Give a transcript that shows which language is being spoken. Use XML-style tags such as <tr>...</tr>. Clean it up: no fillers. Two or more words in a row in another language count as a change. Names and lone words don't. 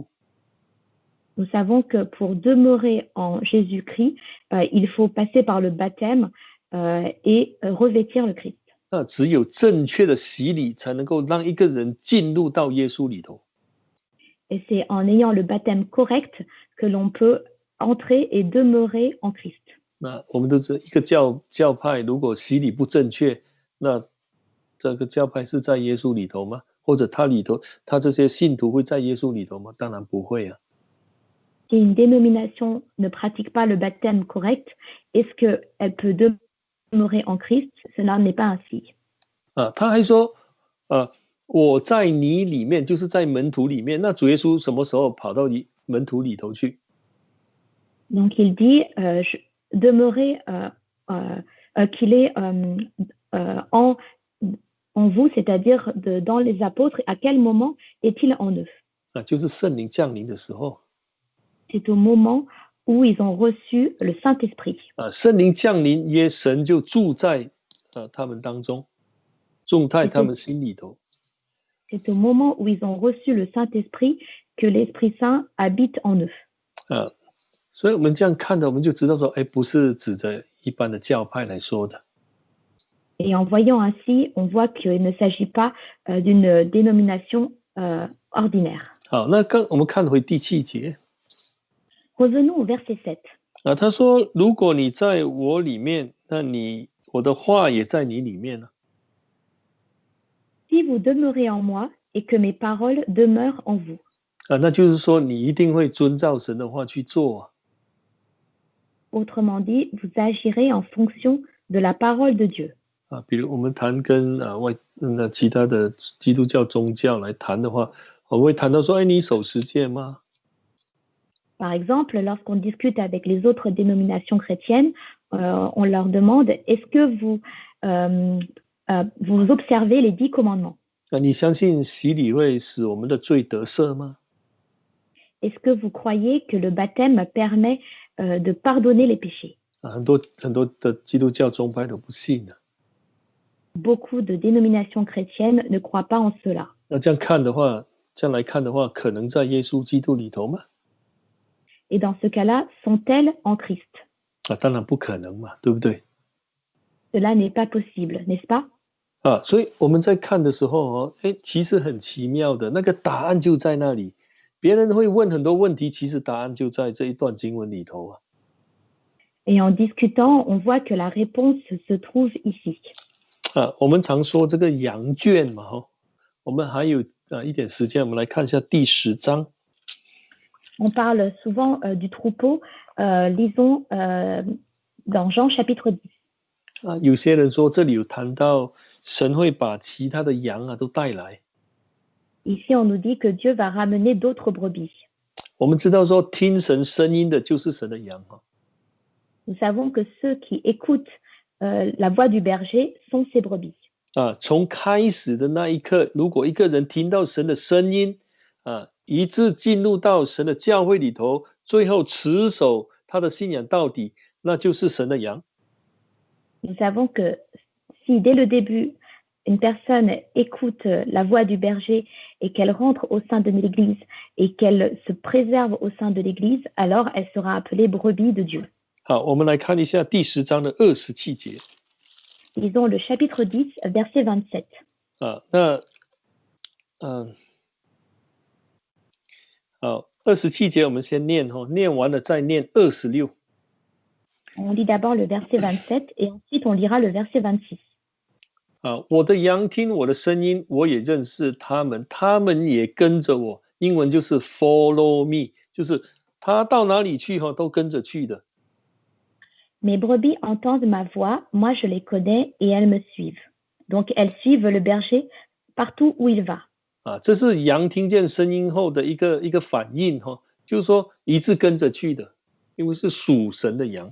<fr>Nous savons que pour demeurer en Jésus-Christ, il faut passer par le baptême et revêtir le Christ.</fr> <zh>那只有正确的洗礼，才能够让一个人进入到耶稣里头。</zh> <fr>Et c'est en ayant le baptême correct que l'on peut entrer et demeurer en Christ.</fr> <zh>那我们都知道，一个教派如果洗礼不正确，那这个教派是在耶稣里头吗？或者他这些信徒会在耶稣里头吗？当然不会啊。</zh> <fr>Si une dénomination ne pratique pas le baptême correct, est-ce qu'elle peut demeurer en Christ? Cela n'est pas ainsi.</fr> <zh>他还说，我在你里面，就是在门徒里面。那主耶稣什么时候跑到门徒里头去？</zh> <fr>Donc il dit, demeurer qu'il est en vous, c'est-à-dire dans les apôtres. À quel moment est-il en eux?</fr> <zh>就是圣灵降临的时候。</zh> <fr>C'est au moment où ils ont reçu le Saint-Esprit.</fr> <zh>圣灵降临，神就住在他们当中，住在他们心里头。</zh> <fr>C'est au moment où ils ont reçu le Saint-Esprit que l'Esprit Saint habite en eux.</fr> <zh>所以我们这样看的，我们就知道说，不是指着一般的教派来说的。</zh> <fr>Et en voyant ainsi, on voit qu'il ne s'agit pas d'une dénomination ordinaire.</fr> <zh>好，那我们看回第7节。</zh> <fr>Revenons au verset 7.</fr> <zh>他说：“如果你在我里面，那我的话也在你里面了。</zh> <fr>Si vous demeurez en moi et que mes paroles demeurent en vous.</fr> <zh>那就是说，你一定会遵照神的话去做。</zh> <fr>Autrement dit, vous agirez en fonction de la parole de Dieu.</fr> <zh>比如我们谈跟其他的基督教宗教来谈的话，我们会谈到说，你守10诫吗？</zh> <fr>Par exemple, lorsqu'on discute avec les autres dénominations chrétiennes, on leur demande, est-ce que vous observez les 10 commandements?</fr> <zh>你相信洗礼会使我们的罪得赦吗？</zh> <fr>Est-ce que vous croyez que le baptême permet de pardonner les péchés?</fr> <zh>很多的基督教宗派都不信的。</zh> <fr>Beaucoup de dénominations chrétiennes ne croient pas en cela.</fr> <zh>那这样来看的话，可能在耶稣基督里头吗？</zh> <fr>Et dans ce cas-là, sont-elles en Christ?</fr> <zh>当然不可能嘛，对不对？</zh> <fr>Cela n'est pas possible, n'est-ce pas?</fr> <zh>所以我们在看的时候其实很奇妙的，那个答案就在那里。别人会问很多问题，其实答案就在这一段经文里头啊。</zh> <fr>Et en discutant, on voit que la réponse se trouve ici.</fr> <zh>我们常说这个羊圈嘛，我们还有一点时间，我们来看一下第10章。</zh> <fr>On parle souvent du troupeau. Lisons dans Jean chapitre 10.</fr> <zh>有些人说这里有谈到神会把其他的羊都带来。</zh> <fr>Ici, on nous dit que Dieu va ramener d'autres brebis.</fr> <zh>我们知道说听神声音的就是神的羊。</zh> <fr>nous savons que ceux qui écoutent la voix du berger sont ses brebis.</fr> <zh>从开始的那一刻，如果一个人听到神的声音，一致进入到神的教会里头，最后持守他的信仰到底，那就是神的羊。</zh> <fr>Nous savons que si dès le début, une personne écoute la voix du berger et qu'elle rentre au sein de l'Église et qu'elle se préserve au sein de l'Église, alors elle sera appelée brebis de Dieu.</fr> <zh>好，我们来看一下第10章的27节。</zh> <fr>Lisons le chapitre 10, verset 27.</fr> <zh>好，27节我们先念念完了再念26。</zh> <fr>On lit d'abord le verset 27 et ensuite on lira le verset 26.</fr> <zh>我的羊听我的声音，我也认识他们，他们也跟着我。英文就是</zh> <en>follow me，</en> <zh>就是他到哪里去都跟着去的。</zh> <fr>Mes brebis entendent ma voix, moi je les connais et elles me suivent. Donc elles suivent le berger partout où il va.</fr> <zh>这是羊听见声音后的一个反应就是说一致跟着去的，因为是属神的羊。</zh>